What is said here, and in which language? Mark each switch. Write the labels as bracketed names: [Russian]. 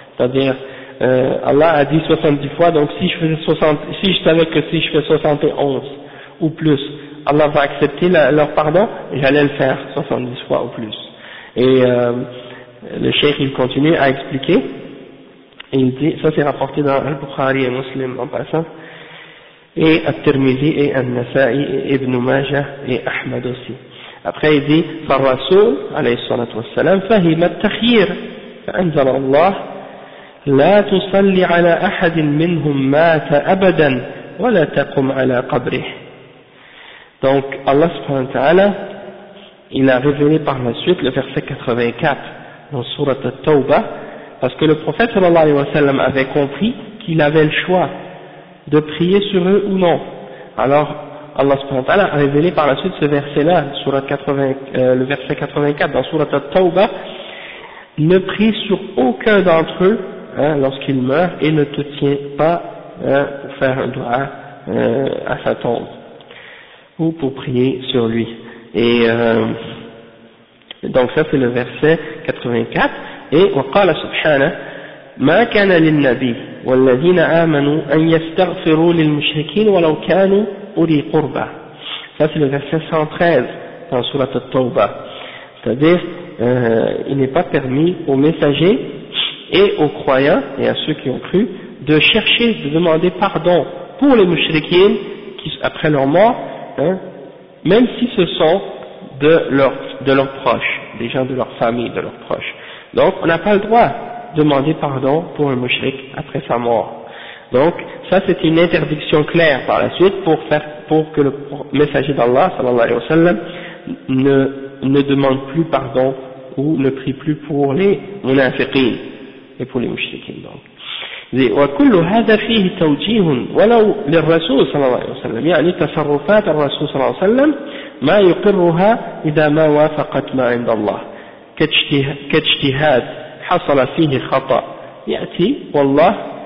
[French] C'est-à-dire, Allah a dit 70 fois, donc si je savais que si je fais 71 ou plus, Allah va accepter leur pardon, j'allais le faire 70 fois ou plus. Et le cheikh, il continue à expliquer, et il dit, ça c'est rapporté dans Al-Bukhari et Muslim en passant, et Al-Tirmidhi et Al-Nasa'i et Ibn Majah et Ahmad aussi. Après il dit, [Arabic] فالرسول عليه الصلاة والسلام فهم التخيير فأنزل الله لا تصلي على أحد منهم مات أبدا ولا تقم على قبره. [French] Donc Allah subhanahu wa ta'ala, il a révélé par la suite le verset 84 dans sourate At-Tawba, parce que le prophète sallallahu alayhi wa sallam avait compris qu'il avait le choix de prier sur eux ou non. Alors Allah subhanahu wa ta'ala a révélé par la suite ce verset-là, le verset 84 dans sourate At-Tawba, ne prie sur aucun d'entre eux, hein, lorsqu'il meurt, et ne te tient pas, hein, pour faire un doigt à sa tombe, ou pour prier sur lui. Et donc ça c'est le verset 84. [Arabic] Et وقال سبحانه ما كان للنبي والذين آمنوا أن يستغفروا للمشركين ولو كانوا أولي قربى. [French] Ça c'est le verset 113 dans sourate At-Tawba. C'est-à-dire il n'est pas permis aux messagers et aux croyants et à ceux qui ont cru de chercher, de demander pardon pour les mushrikines qui après leur mort, hein, même si ce sont de leurs proches, des gens de leur famille, de leurs proches. Donc on n'a pas le droit de demander pardon pour un mushrik après sa mort. Donc ça c'est une interdiction claire par la suite pour que le messager d'Allah sallallahu alayhi wa sallam ne demande plus pardon ou ne prie plus pour les munafiqin et pour les mushrikin. [Arabic] Donc وكل هذا فيه توجيه ولو للرسول صلى الله عليه وسلم يعني تصرفات الرسول صلى الله عليه وسلم ما يقرها إذا ما وافقت ما عند الله كاجتهاد حصل فيه خطأ يأتي والله